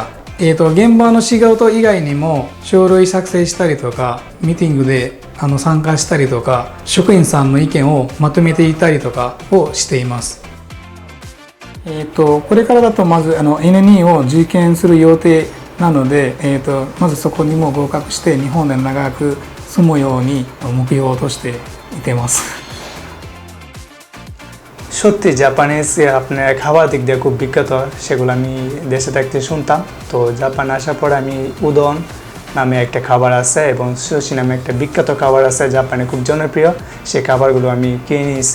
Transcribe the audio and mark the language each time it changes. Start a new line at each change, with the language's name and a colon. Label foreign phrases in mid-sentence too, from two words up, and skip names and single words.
Japanese: 現場の仕事以外にも書類作成したりとか、ミーティングで参加したりとか、職員さんの意見をまとめていたりとかをしています。これからだとまずN2 を受験する予定なので、まずそこにも合格して日本で長く住むように目標としていてます。
Bangla: সত্যি জাপানিজ আপনার খাবার দিক দিয়ে খুব বিখ্যাত, সেগুলো আমি দেশে থাকতে শুনতাম। তো জাপান আসার পর আমি উদন নামে একটা খাবার আছে এবং সুশি নামে একটা বিখ্যাত খাবার আছে জাপানে খুব জনপ্রিয়, সেই খাবারগুলো আমি কিনে নিয়েছি।